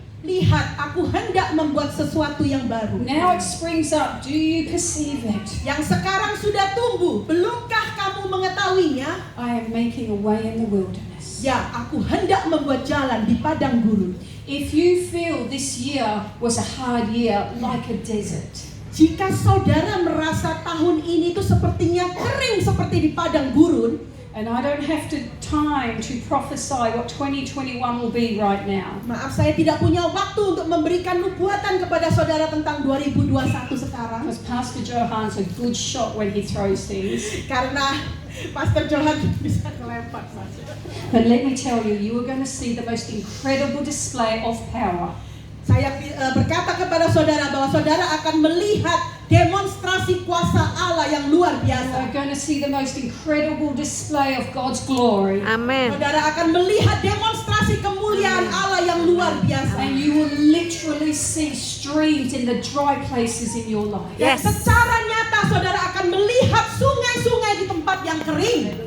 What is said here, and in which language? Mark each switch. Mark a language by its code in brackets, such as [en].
[id] lihat aku hendak membuat sesuatu yang baru. [en] Now it springs up. Do you perceive it? [id] Yang sekarang sudah tumbuh, belumkah kamu mengetahuinya? [en] I am making a way in the wilderness. [id] Ya, aku hendak membuat jalan di padang gurun. [en] If you feel this year was a hard year, like a desert, [id] Jika saudara merasa tahun ini itu sepertinya kering seperti di padang gurun, [en] and I don't have time to prophesy what 2021 will be right now. [id] maaf saya tidak punya waktu untuk memberikan nubuatan kepada saudara tentang 2021 sekarang. [en] Because Pastor Johan's a good shot when he throws things. [id] Karena Pastor Johan bisa melempar saja. [en] But let me tell you, you are going to see the most incredible display of power. [id] Saya berkata kepada saudara bahwa saudara akan melihat demonstrasi kuasa Allah yang luar [en] You [id] biasa. [en] are going to see the most incredible display of God's glory. Amen. [id] Saudara akan melihat demonstrasi kemuliaan Allah yang luar biasa. [en] And you will literally see streams in the dry places in your life. [id] Dan [en] Yes. [id] secara nyata saudara akan melihat sungai-sungai di tempat yang kering.